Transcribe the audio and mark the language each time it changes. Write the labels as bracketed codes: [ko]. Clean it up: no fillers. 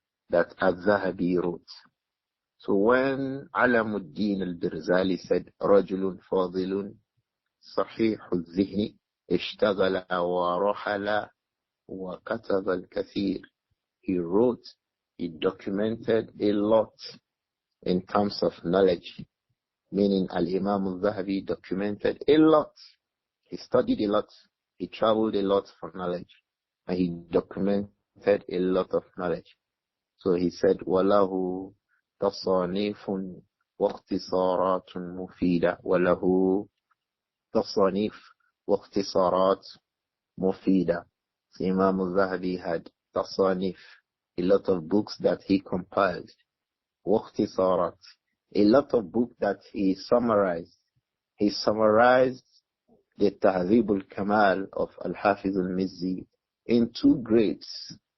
[en] that Adh-Dhahabi wrote. So when Alamuddin al-Birzali said, [ar] رَجُلٌ فَاضِلٌ صَحِيحُ الذِّهْنِ اشْتَغَلَ وَرَحَلَ وَكَتَبَ الْكَثِيرِ, [en] he wrote, he documented a lot in terms of knowledge, meaning Al-Imam Adh-Dhahabi documented a lot. He studied a lot, he traveled a lot for knowledge, and he documented a lot of knowledge. So he said, [ar] وَلَهُ تَصَانِيفٌ وَاخْتِصَارَاتٌ مُفِيدَةٌ وَلَهُ تَصَانِيفٌ وَاخْتِصَارَاتٌ مُفِيدَةٌ. [en] So Imam Adh-Dhahabi had tasanif, a lot of books that he compiled, waqtisarat, a lot of books that he summarized. He summarized the Tahdhib al-Kamal of Al-Hafiz al-Mizzi in 2 grades.